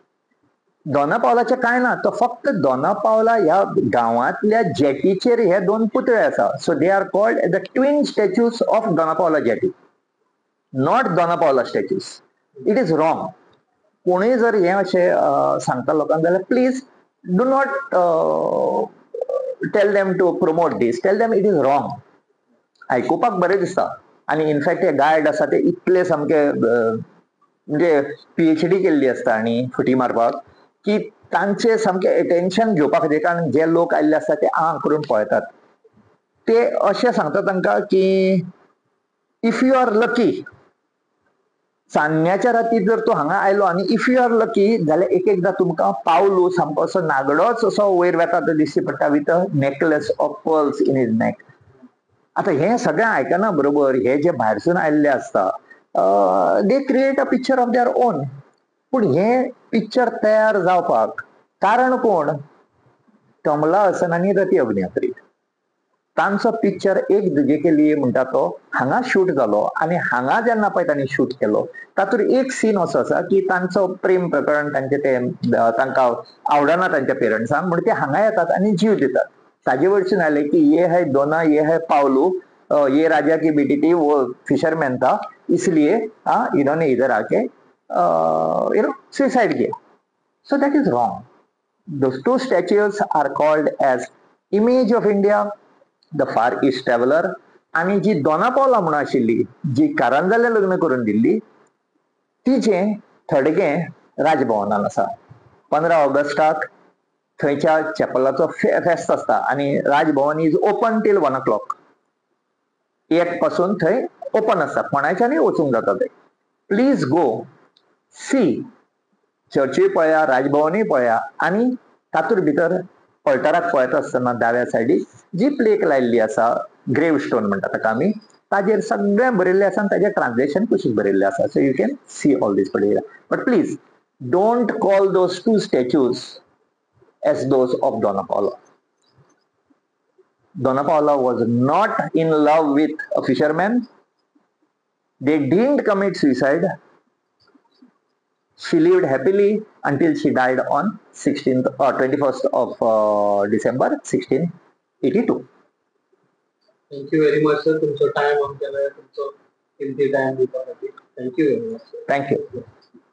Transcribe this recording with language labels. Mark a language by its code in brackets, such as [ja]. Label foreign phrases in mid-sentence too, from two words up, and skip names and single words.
[kok] दोना पावलाचे काय ना, तो फक्त दोना पावला ह्या गांवांतल्या जेटीचेर हे 2 पुतळे आसा. [en] So they are called the twin statues of Dona Paula jetty, not Dona Paula statues. It is wrong. [kok] कोणूय जर हे अशें सांगता लोकांक जाल्यार [en] please do not tell them to promote this. Tell them it is wrong. [kok] आयकुपाक बरें दिसता. आणि इनफॅक्ट हे गायड आसा ते इतले सामके म्हणजे PhD केल्ली आसता आनी फुटी मारपाक की तांचे सामके अटेन्शन घेवपा खातीर, कारण जे लोक आयिल्ले आसता ते करून पळयतात. ते अशें सांगता तांकां की [en] if you are lucky, [kok] चान्न्याच्या राती जर तूं हांगा आयलो आनी [en] if you are lucky [kok] जाल्यार एक एकदां तुमकां पावलू सामको असो नागडोच असो वयर वेता तो दिश्टी पडटा [en] with a necklace of pearls in his neck. [kok] आता हे सगळें आयकना बरोबर हे जे भायरसून आयिल्ले आसता [en] they create a picture of their own. [kok] पूण हे पिक्चर तयार जावपाक कारण कोण? कमला हसन आनी रती अग्निहोत्री. तांचो पिक्चर एक दुजे के लिए म्हणटा तो हांगा शूट जालो आनी हांगा जेन्ना पळय तांणी शूट केलो तातूंत एक सीन असो आसा की तांचो प्रेम प्रकरण तांचे ते तांकां आवडना तांच्या पेरंट्सांक म्हणून ते हांगा येतात आनी जीव दितात. ताजे वयरसून आयले की [hi] ये है दोना ये है पावलू ये राजा की बेटी थी वो फिशरमैन था इसलिए इन्होंने इधर आके सुसाइड किया. [en] So that is wrong. Those two statues are called as image of India, the Far East Traveler, [kok] आणि जी दोना पावला म्हणून आशिल्ली जी कारंजाले लग्न करून दिल्ली तिचे थडगे राजभवनान आसा. 15 ऑगस्टाक थंयच्या चॅपलाचो फेस्त आसता आनी [en] Raj Bhavan is open till 1 o'clock. [kok] 1 पासून थंय ओपन आसता, कोणाच्यानय वचूंक जाता थंय. [en] please go see. [kok] चर्चूय पळया, राजभवनूय पळया आनी तातूंत भितर पलटराक पळयता आसतना दाव्या सायडीक जी प्लेक लायिल्ली आसा [en] grave stone [kok] म्हणटा ताका आमी, ताजेर सगळें बरयल्लें आसा आनी ताजें ट्रान्सलेशन कुशीक बरयल्लें आसा. [en] so you can see all this particular. but please don't call those two statues as those of Dona Paula. Dona Paula was not in love with a fisherman. They didn't commit suicide. She lived happily until she died on 21st of December 1682. thank you very much sir. [kok] तुमचो टायम आमच्याकडे तुमचो किमती टायम दिवपाक खातीर [en] thank you very much. Thank you.